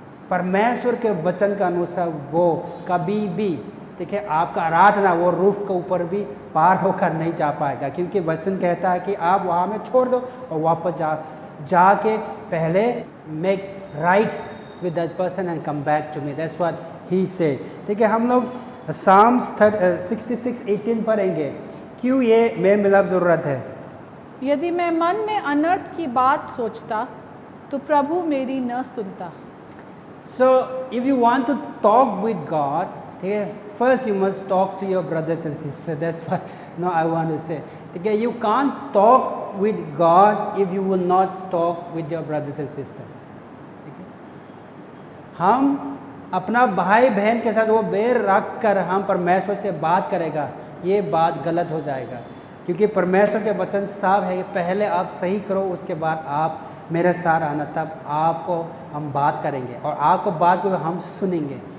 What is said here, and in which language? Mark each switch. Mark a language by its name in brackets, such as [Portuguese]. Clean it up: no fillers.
[Hindi] परमेश्वर के वचन के अनुसार वो कभी भी, ठीक है, आपका आराधना वो रूफ के ऊपर भी पार होकर नहीं जा पाएगा, क्योंकि वचन कहता है कि आप वहाँ में छोड़ दो और वापस जाके पहले [English] Make right with that person and come back to me. That's what he said. [Hindi] ठीक है, हम लोग साम्स 66:18 पढ़ेंगे। क्यों ये मेल मिलाप ज़रूरत है? यदि मैं मन में अनर्थ की बात सोचता तो प्रभु मेरी न सुनता। [English] So if you want to talk with God, [Hindi] ठीक है, [English] first you must talk to your brothers and sisters. That's what no I want to say. [Hindi] ठीक है, [English] you can't talk with God if you will not talk with your brothers and sisters. [Hindi] ठीक है, हम अपना भाई बहन के साथ वो बैर रख कर हम परमेश्वर से बात करेगा, ये बात गलत हो जाएगा, क्योंकि परमेश्वर के वचन साफ है, पहले आप सही करो, उसके बाद आप मेरे साथ आना, तब आपको हम बात करेंगे और आपको बात को हम सुनेंगे।